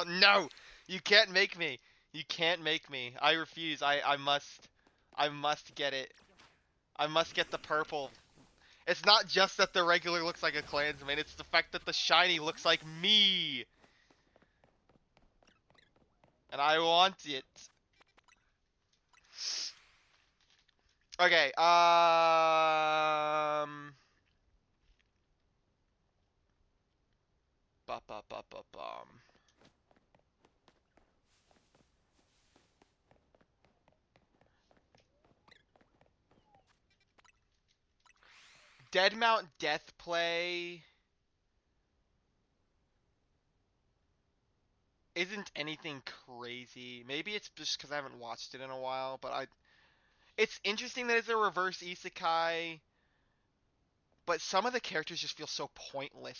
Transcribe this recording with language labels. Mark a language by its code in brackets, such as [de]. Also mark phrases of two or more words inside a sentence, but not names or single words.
[en] No! You can't make me. You can't make me. I refuse. I must get it. I must get the purple. It's not just that the regular looks like a Klansman, it's the fact that the shiny looks like me. And I want it. Okay, ba ba ba ba bum. Deadmount Death Play isn't anything crazy. Maybe it's just because I haven't watched it in a while, but it's interesting that it's a reverse isekai, but some of the characters just feel so pointless.